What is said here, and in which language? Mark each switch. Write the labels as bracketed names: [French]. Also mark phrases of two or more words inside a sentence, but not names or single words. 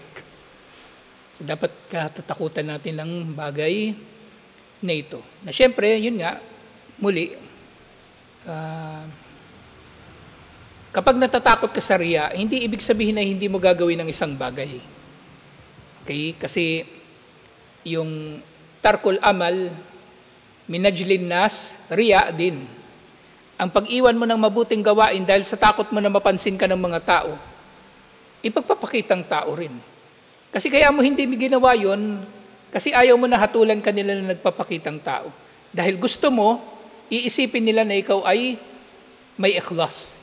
[Filipino] So, dapat katatakutan natin lang bagay na ito. Na syempre, yun nga, muli, kapag natatakot ka sa riya, hindi ibig sabihin na hindi mo gagawin ng isang bagay. Okay? Kasi yung [Arabic] ترك العمل, من أجل الناس, [Filipino] riya din. Ang pag-iwan mo ng mabuting gawain dahil sa takot mo na mapansin ka ng mga tao, ipagpapakitang tao rin. Kasi kaya mo hindi ginawa yun, kasi ayaw mo na hatulan kanila na nagpapakitang tao. Dahil gusto mo, iisipin nila na ikaw ay may ikhlas.